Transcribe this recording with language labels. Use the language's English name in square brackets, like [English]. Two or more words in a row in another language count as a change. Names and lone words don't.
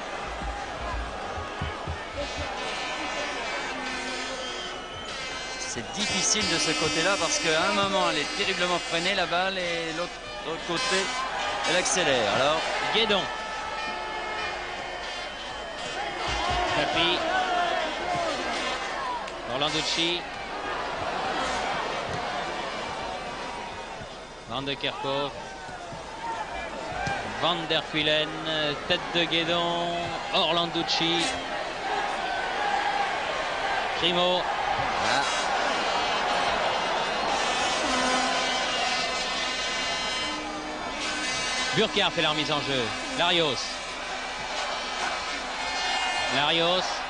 [French] C'est difficile de ce côté-là parce qu'à un moment elle est terriblement freinée la balle et l'autre côté elle accélère. Alors Guédon. Papy. Orlanducci. Van de Kerkhoff. Van der Kuilen. Tête de Guédon. Orlanducci. Crimo. voilà. Burkhardt fait la remise en jeu. Larios. Larios.